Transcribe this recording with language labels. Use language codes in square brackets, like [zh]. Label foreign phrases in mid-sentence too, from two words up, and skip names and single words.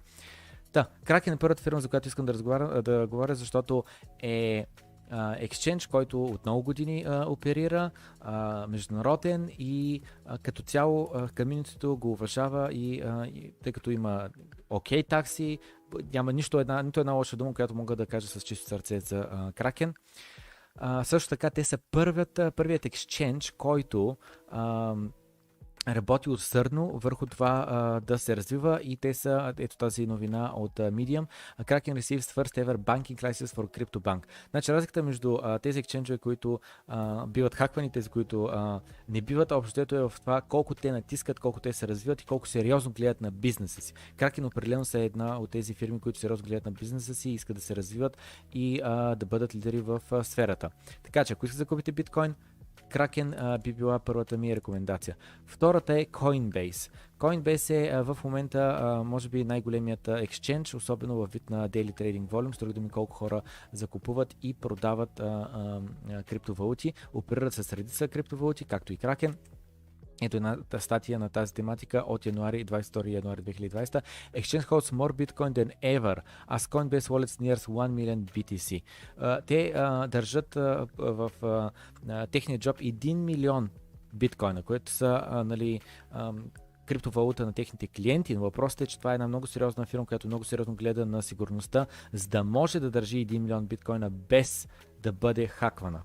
[bg] Kraken е първата фирма, за която искам да говоря, защото е екшенж, който от много години оперира, международен и като цяло комьюнитито го уважава и тъй като има окей такси, няма нито една лоша дума, която мога да кажа с чисто сърце за Kraken. Също така те са първият екшенж, който работи усърдно върху това да се развива и те са, ето тази новина от Medium, [en] Kraken receives first ever banking license for CryptoBank. [bg] Значи разликата между тези екшенджове, които биват хаквани, тези, които не биват, общото е в това колко те натискат, колко те се развиват и колко сериозно гледат на бизнеса си. Kraken определено са една от тези фирми, които сериозно гледат на бизнеса си, искат да се развиват и да бъдат лидери в сферата. Така че ако искате да купите биткоин, Kraken би била първата ми рекомендация. Втората е Coinbase. Coinbase е в момента може би най-големият екшенж, особено във вид на [en] daily trading volume, [bg] с други думи колко хора закупуват и продават криптовалути, оперират с редица криптовалути, както и Kraken. Ето една статия на тази тематика от 22 януари 2020. [en] Exchange holds more Bitcoin than ever, as Coinbase wallets nears 1 million BTC. [bg] Те държат в техния джоб 1 милион биткоина, които са криптовалута на техните клиенти, но въпросът е, че това е една много сериозна фирма, която много сериозно гледа на сигурността, за да може да държи 1 милион биткоина без да бъде хаквана.